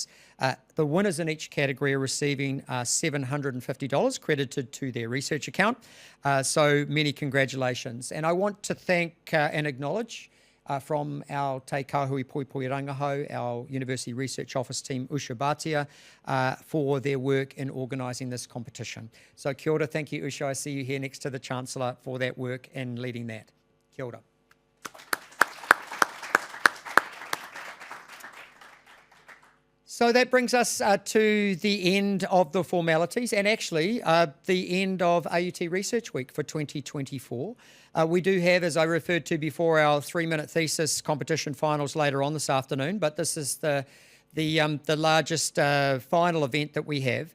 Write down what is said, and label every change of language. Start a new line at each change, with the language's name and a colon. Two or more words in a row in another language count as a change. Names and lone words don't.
English: The winners in each category are receiving $750 credited to their research account. So many congratulations. And I want to thank and acknowledge from our Te Kahui Poipoi Rangahau, our University Research Office team, Usha Bhatia, for their work in organising this competition.
Māori: So kia ora,
English: thank you Usha, I see you here next to the Chancellor for that work and leading that.
Māori: Kia ora.
English: So that brings us to the end of the formalities and actually the end of AUT Research Week for 2024. We do have, as I referred to before, our 3-minute thesis competition finals later on this afternoon, but this is the largest final event that we have.